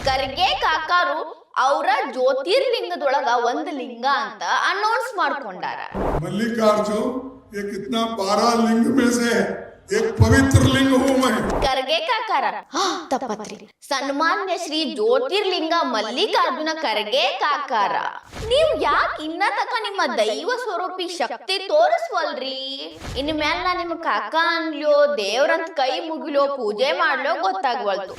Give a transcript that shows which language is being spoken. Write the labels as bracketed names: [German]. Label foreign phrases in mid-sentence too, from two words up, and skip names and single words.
[Kannada] ಖರ್ಗೆ ಕಾಕಾರು ಅವರ ಜ್ಯೋತಿರ್ಲಿಂಗದೊಳಗ ಒಂದು ಲಿಂಗ ಅಂತ ಅನೌನ್ಸ್ ಮಾಡ್ಕೊಂಡಾರ. [Hindi] मल्लिकार्जुन ये कितना 12 लिंग में से एक पवित्र लिंग हूँ मैं. [Kannada] ಖರ್ಗೆ ಕಾಕಾರ ತಪ್ಪತ್ರಿ. ಸನ್ಮಾನ್ಯ ಶ್ರೀ ಜ್ಯೋತಿರ್ಲಿಂಗ ಮಲ್ಲಿಕಾರ್ಜುನ ಖರ್ಗೆ ಕಾಕಾರ, ನೀವ್ ಯಾಕೆ ಇನ್ನ ತಕ ನಿಮ್ಮ ದೈವ ಸ್ವರೂಪಿ ಶಕ್ತಿ ತೋರಿಸ್ವಲ್ರಿ? ಇನ್ ಮ್ಯಾಲ ನಾ ನಿಮ್ ಕಾಕ ಅನ್ಲೋ, ದೇವ್ರಂತ ಕೈ ಮುಗಿಲೋ, ಪೂಜೆ ಮಾಡ್ಲೋ ಗೊತ್ತಾಗ್ವಲ್ತು.